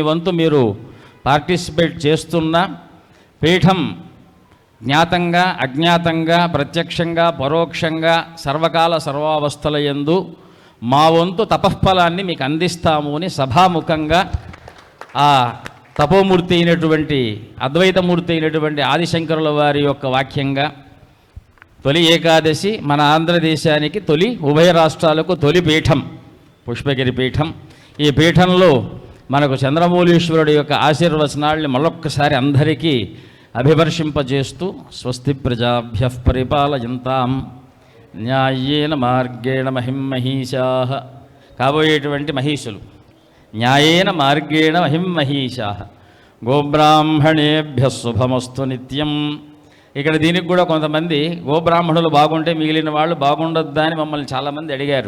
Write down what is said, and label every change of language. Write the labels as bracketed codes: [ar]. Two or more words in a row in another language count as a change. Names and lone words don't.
[te] వంతు మీరు పార్టిసిపేట్ చేస్తున్న పీఠం జ్ఞాతంగా అజ్ఞాతంగా ప్రత్యక్షంగా పరోక్షంగా సర్వకాల సర్వావస్థల యందు మా వంతు తపఃఫలాన్ని మీకు అందిస్తాము అని సభాముఖంగా ఆ తపోమూర్తి అయినటువంటి అద్వైతమూర్తి అయినటువంటి ఆదిశంకరుల వారి యొక్క వాక్యంగా తొలి ఏకాదశి మన ఆంధ్రదేశానికి తొలి ఉభయ రాష్ట్రాలకు తొలి పీఠం పుష్పగిరి పీఠం. ఈ పీఠంలో మనకు చంద్రమౌళీశ్వరుడు యొక్క ఆశీర్వచనాల్ని మరొక్కసారి అందరికీ అభివర్షింపజేస్తూ [sa] స్వస్తి ప్రజాభ్యః పరిపాలయంతాం న్యాయేన మార్గేణ మహిమహీషాః. [te] కాబోయేటువంటి మహీషులు [sa] న్యాయేన మార్గేణ మహిమహీషాః. గోబ్రాహ్మణేభ్యః శుభమస్తు నిత్యం. [te] ఇక్కడ దీనికి కూడా కొంతమంది గోబ్రాహ్మణులు బాగుంటే మిగిలిన వాళ్ళు బాగుండొద్దా అని మమ్మల్ని చాలామంది అడిగారు.